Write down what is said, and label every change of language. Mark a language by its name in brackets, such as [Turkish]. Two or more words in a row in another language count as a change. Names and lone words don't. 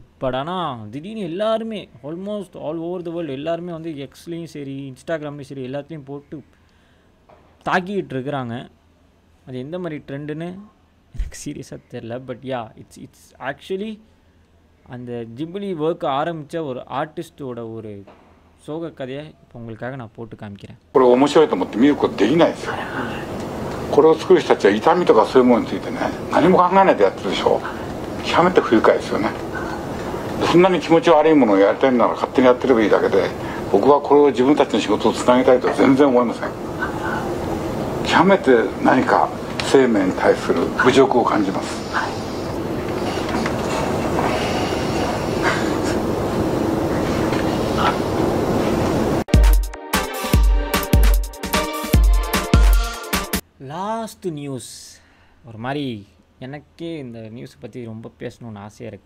[Tamil] பட் ஆனால் திடீர்னு எல்லாருமே [English] almost all over the world [Tamil] எல்லாருமே வந்து எக்ஸ்லேயும் சரி இன்ஸ்டாகிராம்லேயும் சரி எல்லாத்துலேயும் போட்டு தாக்கிக்கிட்டு இருக்கிறாங்க. அது எந்த மாதிரி ட்ரெண்டுன்னு எனக்கு சீரியஸாக தெரில. [English] but it's actually [Tamil] அந்த ஜிப்லி ஒர்க் ஆரம்பித்த ஒரு ஆர்டிஸ்டோட ஒரு சோக கதையை இப்போ உங்களுக்காக நான் போட்டு காமிக்கிறேன். [Japanese] これ面白いと思って見ることできないですよ。これを作る人たちは痛みとかそういうものについてね何も考えないでやってるでしょ。極めて不愉快ですよね。そんなに気持ち悪いものをやりたいなら勝手にやってればいいだけで、僕はこれを自分たちの仕事をつなげたいとは全然思いません。極めて何か生命に対する侮辱を感じます。 [English] last news [Tamil] ஒரு மாதிரி எனக்கே இந்த நியூஸை பற்றி ரொம்ப பேசணுன்னு ஆசையாக இருக்குது.